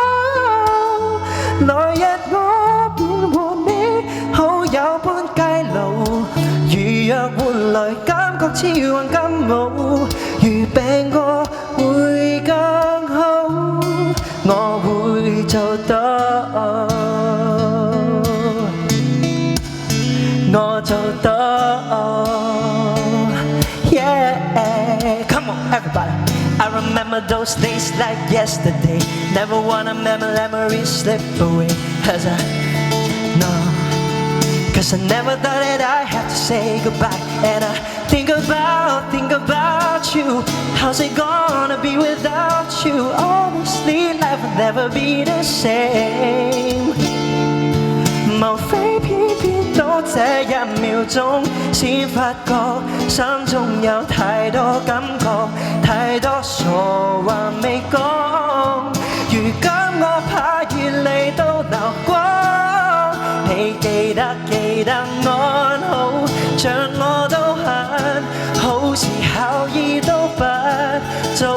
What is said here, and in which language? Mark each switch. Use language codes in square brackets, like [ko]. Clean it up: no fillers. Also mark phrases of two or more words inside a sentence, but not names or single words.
[yue] 來日我便和你好友般偕老，如若換來感覺似患感冒，如病過會更好，我會做到，我做到。 [en] Yeah, come on everybody. I remember those days like yesterday. Never wanna memories slip away. Cause I never thought that I had to say goodbye. And I think about you. How's it gonna be without you? Honestly, life will never be the same. [yue] 無非偏偏到這一秒鐘，先發覺心中有太多感覺，太多傻話未講。如今我怕越嚟都流光，你記得安好，像我都很好時候意都不早。